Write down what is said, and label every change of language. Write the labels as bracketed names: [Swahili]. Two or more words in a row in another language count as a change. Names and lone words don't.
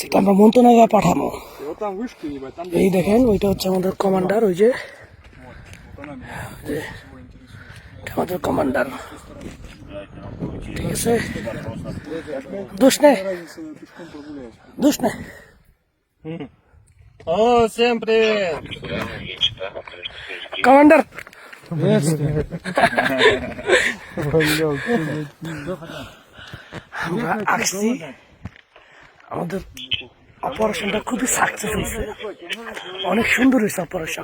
[Bangla] আমরা মন্ত্রণালয়ে পাঠানো। এই দেখেন, ওইটা হচ্ছে আমাদের কমান্ডার, ওই যে আমাদের কমান্ডার। ঠিক আছে, দোষ নেই, দোষ নেই। [Russian] О, всем привет! [Bangla] কমান্ডার, আমরা আসছি। আমাদের অপারেশনটা খুবই সাকসেস হয়েছে, অনেক সুন্দর হয়েছে অপারেশন।